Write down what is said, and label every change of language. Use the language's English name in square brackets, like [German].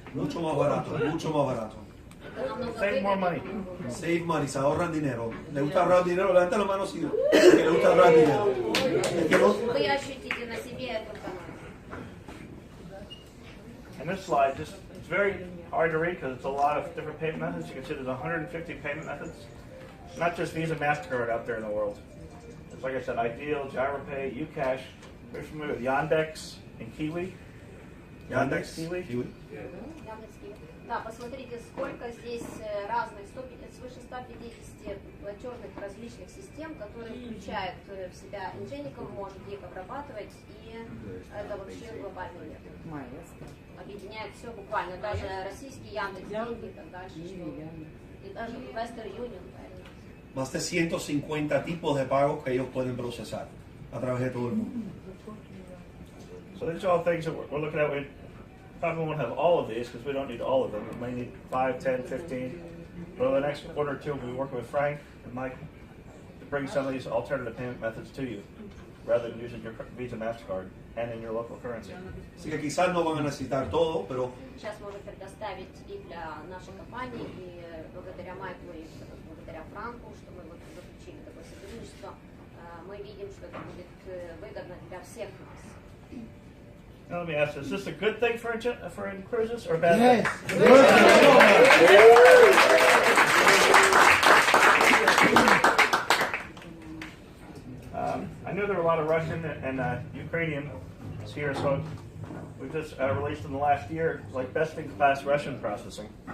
[Spanish] Mucho más barato, mucho más barato. [Russian] Это намного [English] Save more money. [Russian] выгоднее. [English] Save money, [Spanish] se ahorran dinero. ¿Le gusta ahorrar dinero? Levanta la mano si que le gusta ahorrar dinero. Es que no- [Russian] Вы ощутите на себе эту экономию. [English] And this slide, just it's very hard to read because it's a lot of different payment methods. You can see there's 150 payment methods. Not just Visa, MasterCard out there in the world. It's like I said, Ideal, GiroPay, Ucash. You're familiar with Yandex and Kiwi? Yandex, Kiwi? [Russian] Да, посмотрите, сколько здесь разных, свыше 150 платежных различных систем, которые включают в себя Ingenico, может их обрабатывать, и это вообще глобальный мир. Объединяет все буквально, даже российский Яндекс, деньги и так дальше, и даже Western Union. [Spanish] Más de 150 tipos de pagos que ellos pueden procesar a través de todo el mundo. [English] So these are all things that we're looking at. We probably won't have all of these because we don't need all of them. We may need 5, 10, 15. But over the next one or two, we'll be working with Frank and Mike to bring some of these alternative payment methods to you rather than using your Visa, MasterCard and in your local currency. [Spanish] Así que quizás no van a necesitar todo, pero [Russian] Сейчас можем предоставить и для нашей компании, и благодаря Майклу, и благодаря Франку, что мы вот заключили такое сотрудничество, мы видим, что это будет выгодно для всех нас. [English] Now let me ask you, is this a good thing for Incruises or a bad thing? I knew there were a lot of Russian and Ukrainians here, so we've just released in the last year like best-in-class Russian processing.